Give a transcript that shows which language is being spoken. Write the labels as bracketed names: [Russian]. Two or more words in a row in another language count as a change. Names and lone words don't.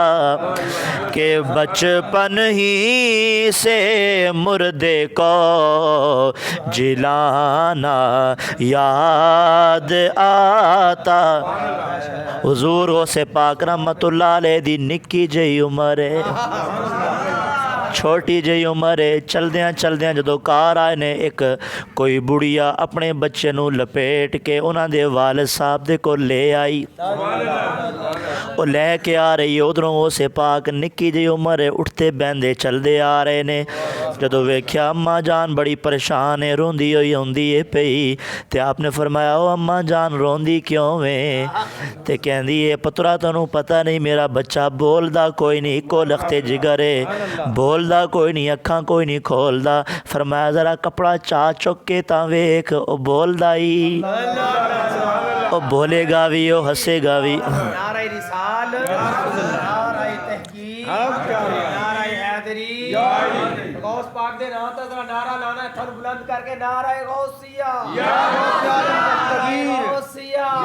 [Urdu] کہ بچپن ہی سے مردے کو جلانا یاد آتا. [Punjabi] حضور غوث پاک [Arabic] رحمت اللہ علیہ [Punjabi] دی نکی جئی عمر ہے, چھوٹی جئی عمر ہے. چلدیاں جدو کار آئے نے ایک کوئی بڑھیا اپنے بچے نو لپیٹ کے انہاں دے والد صاحب دے کو لے آئی. [Urdu] وہ لے کے آ رہی ہے. [Punjabi] ادھروں غوث پاک نکی جئی عمر ہے, اٹھتے بہندے چلدے آ رہے نے. جدو ویکھیا اماں جان بڑی پریشان ہے, روندی ہوئی ہوندی ہے پئی. تے آپ نے فرمایا او اماں جان روندی کیوں ویں؟ تے کہندی ہے پترا تنوں پتہ نہیں میرا بچہ بولدا کوئی نہیں, اکو لختے جگر ہے, بولدا کوئی نہیں, اکھاں کوئی نہیں کھولدا. فرمایا ذرا کپڑا چا چک کے تاں ویکھ او بولدا ہی, او بولے گا بھی او ہسے گا بھی. [Urdu] نعرہ رسال, نعرہ تحقیق, نعرہ حیدری. [Punjabi] غوث پاک دے نام تے ذرا نعرہ لانا ہے تھن بلند کر کے. [Urdu] نعرہ غوثیہ یا غوثیہ